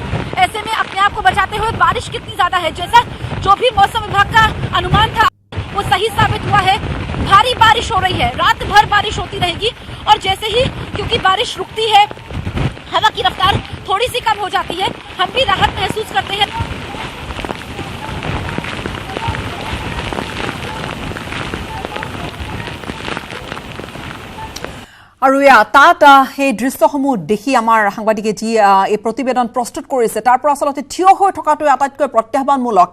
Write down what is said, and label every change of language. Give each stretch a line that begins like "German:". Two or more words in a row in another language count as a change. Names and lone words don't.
Hindi: ऐसे में अपने आप को बचाते हुए, बारिश कितनी ज्यादा है, जैसा जो भी मौसम विभाग का अनुमान था वो सही साबित हुआ है। भारी बारिश हो रही है, रात भर बारिश होती रहेगी, और जैसे ही क्योंकि बारिश रुकती है, हवा की रफ्तार थोड़ी सी कम हो जाती है, हम भी राहत महसूस करते हैं।
Assamese: আৰু তাত সেই দৃশ্যসমূহ দেখি আমাৰ সাংবাদিকে যি এই প্ৰতিবেদন প্ৰস্তুত কৰিছে, তাৰ পৰা আচলতে থিয় হৈ থকাটো আটাইতকৈ প্ৰত্যাহ্বানমূলক।